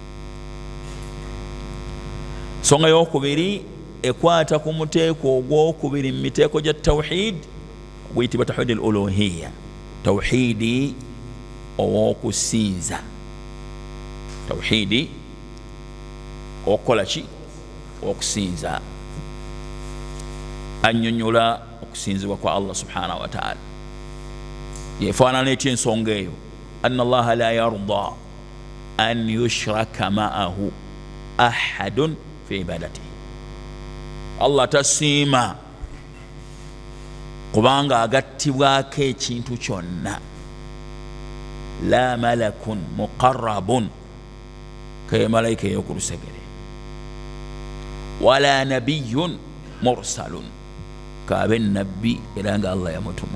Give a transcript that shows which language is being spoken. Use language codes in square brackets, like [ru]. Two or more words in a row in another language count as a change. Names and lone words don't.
[lg] Ensonga y'okubiri ekwata ku muteeko ogwokubiri mu miteeko gya tawhid oguyitibwa [ar] توحيد الألوهية, [lg] tawhidi ow'okusinza. Tawhidi okukola ki? Okusinza. Annyonnyola okusinzibwa kwa Allah [ar] سبحانه وتعالى. [lg] Yefaanana etya ensonga eyo? [ar] أن الله لا يرضى أن يشرك معه أحد في عبادته. [lg] Allah tasiima kubanga agattibwako ekintu kyonna. [ar] لا ملك مقرب, [lg] ke malayika ey'oku lusegere, [ar] ولا نبي مرسل, [lg] kaabe nabbi era nga Allah yamutuma.